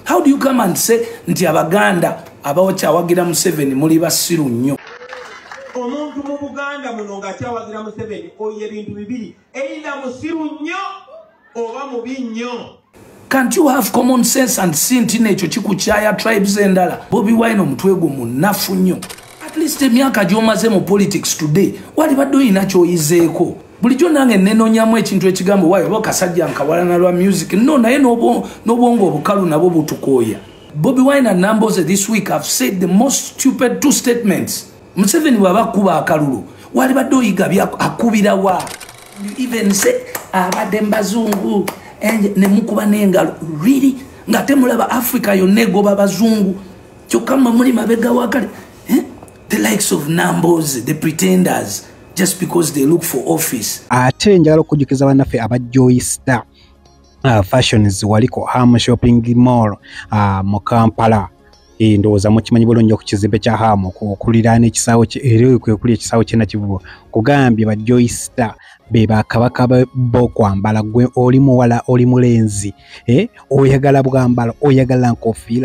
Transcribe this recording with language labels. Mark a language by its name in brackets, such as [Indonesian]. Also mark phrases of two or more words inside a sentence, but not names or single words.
[English] How do you come and say [Ganda] nti abaganda abawakyawagira Museveni muli basiru nnyo? Omuntu mu Buganda muno ng'akyawagira Museveni oyo ebintu bibiri either musiru nnyo oba mubi nnyo. [English] Can't you have common sense and see [Ganda] nti nekyo kikukyaya tribes endala? Bobi Wine omutwe gwo munafu nnyo. [English] At least [Ganda] emyaka gy'omaze mu [English] politics today [Ganda] wali badde oyina ky'oyizeeko. Bulijjo nange nenonyamu ekintu ekigambo waayo oba kasajja nkawalana lwa music no naye n'obwongo obukalu nabo butukooya. [English] Bobi Wine and Nambooze this week have said the most stupid two statements. [Ganda] Museveni bw'aba kuba akalulu wali badde oyiga akubira wa. [English] You even say [Ganda] abadde mbazungu ne mukuba n'engalo really nga temulaba Africa yonna egoba bazungu kyokka muli mabega wakale. [English] The likes of Nambooze, the pretenders, just because they look for office. [Ganda] Ate njagala okujukiza bannaffe aba Joyster fashions waliko Ham shopping mall mu Kampala. Ndowooza mukimanyi bulungi ku kizimbe kya Ham okuliraana ekisaawe era kwe kuli ekisaawe kyena kivubo kugambye ba Joyster be bakabaka b'okwambala gwe oli muwala oli mulenzi oyagala bwambala oyagala nkofiira